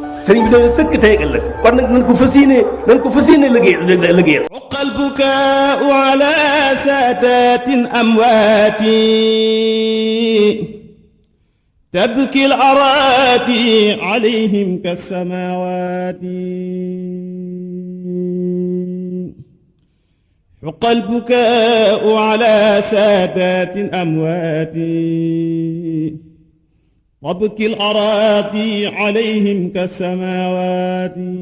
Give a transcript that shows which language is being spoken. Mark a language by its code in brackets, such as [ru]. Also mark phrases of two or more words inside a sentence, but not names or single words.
[wo] sëriñ bi doon sëkk tey ak ëllëg kon nag nañ ko fas yéene liggéeyal [ar] حق البكاء على سادات أمواتي تبكي الأراضي عليهم كالسماوات حق البكاء على سادات أموات تبكي الأراضي عليهم كالسماوات.